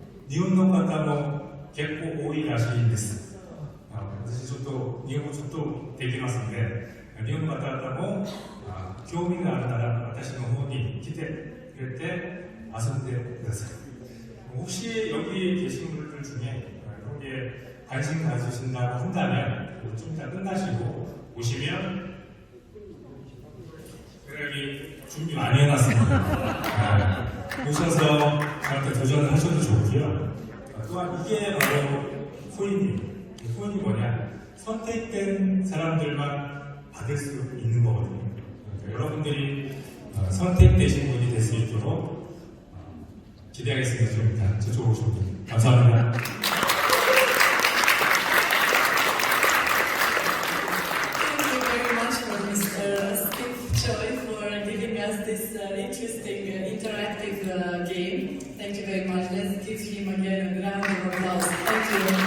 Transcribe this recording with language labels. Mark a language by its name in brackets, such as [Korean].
[Japanese] 니혼노方も結構多いらしいんです。私ちょっと日本語ちょっとできますので、日本の方々も興味があるなら私の方に来てくれて遊んでください。 [Korean] 혹시 여기 계신 분들 중에 여기에 관심 가지신다고 한다면 좀 이따 끝나시고 오시면 여기 준비 많이 해놨습니다. 오셔서 저한테 도전을 하셔도 좋고요. 또한 이게 바로 코인입니다. 코인이 뭐냐? 선택된 사람들만 받을 수 있는 거거든요. 여러분들이 선택되신 분이 될 수 있도록 기대하겠습니다. 좀 이따 저쪽으로 오시면 감사합니다. [English] Thank you very much for Mr. Steve Choi for giving us this interesting interactive game. Thank you very much. Let's give him again a round of applause. Thank you.